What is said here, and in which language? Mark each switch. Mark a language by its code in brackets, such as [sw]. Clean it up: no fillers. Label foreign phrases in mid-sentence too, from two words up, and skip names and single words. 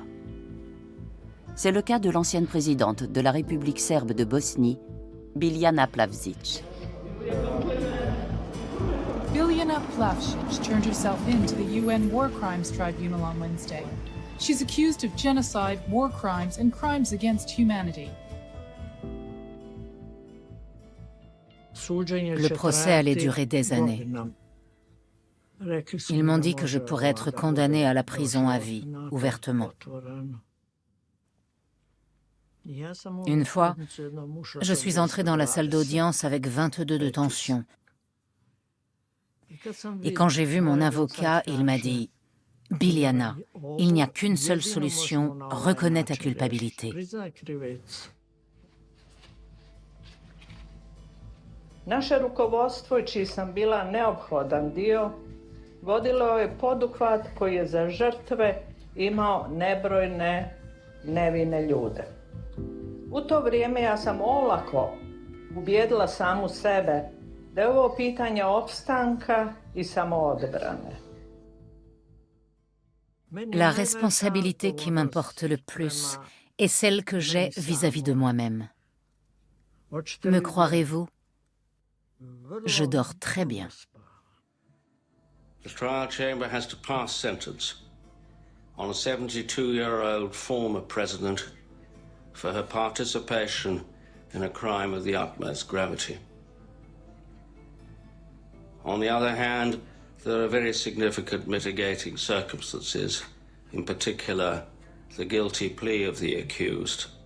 [fr] C'est le cas de l'ancienne présidente de la République serbe de Bosnie, Biljana Plavšić. [en] Biljana Plavšić turned herself in to the UN War Crimes Tribunal on Wednesday. She's accused of genocide, war crimes, and crimes against humanity. [fr] Le procès allait durer des années. Ils m'ont dit que je pourrais être condamnée à la prison à vie, ouvertement. Une fois, je suis entrée dans la salle d'audience avec 22 de tension. Et quand j'ai vu mon avocat, il m'a dit « Biljana, il n'y a qu'une seule solution, reconnais ta culpabilité. » [sr] Naše rukovodstvo, čiji sam bila neophodan dio, vodilo je poduhvat koji je za žrtve imao nebrojne nevine ljude. U to vrijeme ja sam olako ubijedila samu sebe da je ovo pitanje opstanka i samoodbrane. [fr] La responsabilité qui m'importe le plus est celle que j'ai vis-à-vis de moi-même. Me croirez-vous? Je dors très bien. [en] The trial chamber has to pass sentence on a 72-year-old former president for her participation in a crime of the utmost gravity. On the other hand, There are very significant mitigating circumstances, in particular the guilty plea of the accused.